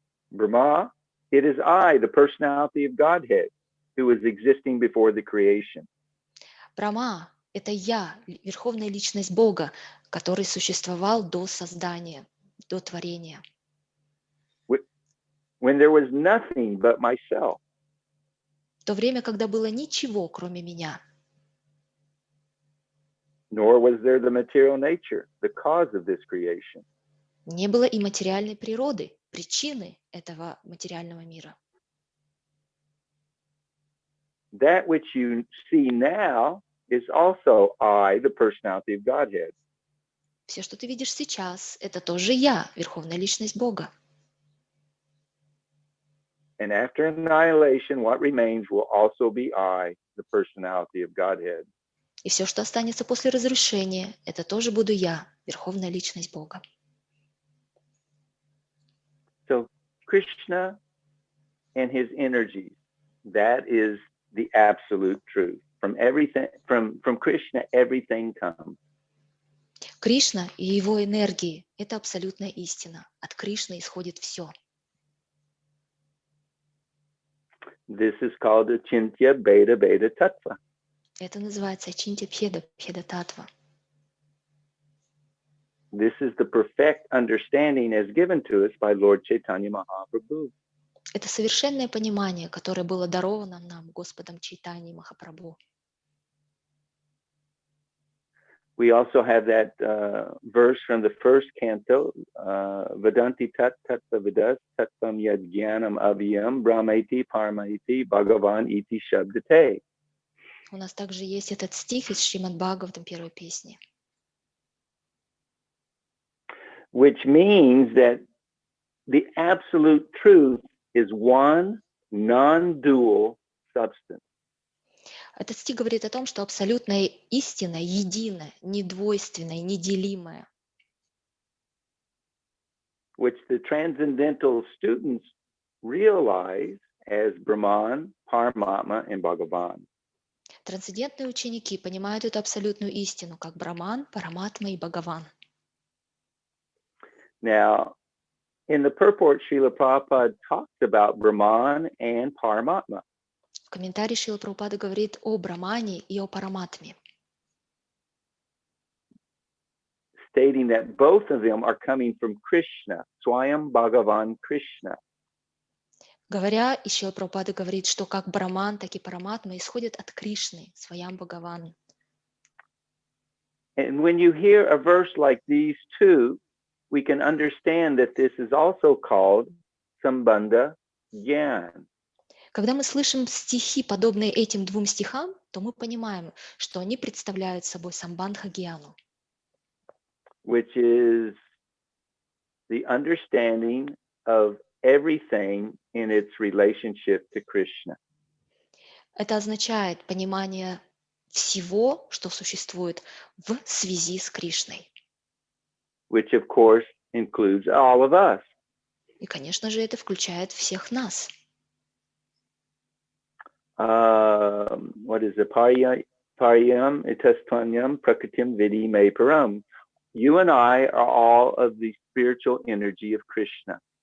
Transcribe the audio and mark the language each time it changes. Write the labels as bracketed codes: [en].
[en] Brahma, it is I, the personality of Godhead, who is existing before the creation. [ru] Брахма — это я, верховная личность Бога, который существовал до создания, до творения. [en] When there was nothing but myself. [ru] В то время, когда было ничего, кроме меня. [en] Nor was there the material nature, the cause of this creation. [ru] Не было и материальной природы, причины этого материального мира. [en] That which you see now is also I, the personality of Godhead. [ru] Все, что ты видишь сейчас, это тоже я, верховная личность Бога. [en] And after annihilation, what remains will also be I, the personality of Godhead. [ru] И все, что останется после разрушения, это тоже буду я, верховная личность Бога. [en] So Krishna and his energies, that is the absolute truth. From everything, from Krishna, everything comes. [ru] Кришна и его энергии – это абсолютная истина. От Кришны исходит все. [en] This is called Achintya Bheda Bheda Tattva. [ru] Это называется Ачинтя Бхеда Бхеда Татва. [en] This is the perfect understanding as given to us by Lord Chaitanya Mahaprabhu. [ru] Это совершенное понимание, которое было даровано нам Господом Чайтаньей Махапрабху. [en] We also have that verse from the first canto, [sa] Vedanti tat tattva vidas tattvam yad jnanam aviyam brahmeti parmaiti bhagavan iti shabdate. [ru] У нас также есть этот стих из Шримад Бхагаватам первой песни. [en] Which means that the absolute truth is one non-dual substance. [ru] Этот стих говорит о том, что абсолютная истина единая, недвойственная, неделимая. [en] Which the transcendental students realize as Brahman, Paramatma, and Bhagavan. [ru] Трансцендентные ученики понимают эту абсолютную истину, как Браман, Параматма и Бхагаван. [en] Now, in the purport, Srila Prabhupada talks about Brahman and Paramatma. [ru] В комментарии Шрила Прабхупада говорит о Брамане и о Параматме, [en] stating that both of them are coming from Krishna, Swayam Bhagavan Krishna. [ru] говоря, и Шрила Прабхупада говорит, что как Браман, так и Параматма исходят от Кришны, Сваям Бхагаван. [en] And when you hear a verse like these two, we can understand that this is also called Sambandha Gyan. [ru] Когда мы слышим стихи, подобные этим 2 стихам, то мы понимаем, что они представляют собой самбандха гьяну, [en] Which is the understanding of everything in its relationship to Krishna. [ru] Это означает понимание всего, что существует в связи с Кришной. [en] Which of course includes all of us. [ru] И, конечно же, это включает всех нас. [en] What is it? [sa] Paryam itastanyam prakritim vidi me param. [en] You and I are all of the spiritual energy of Krishna.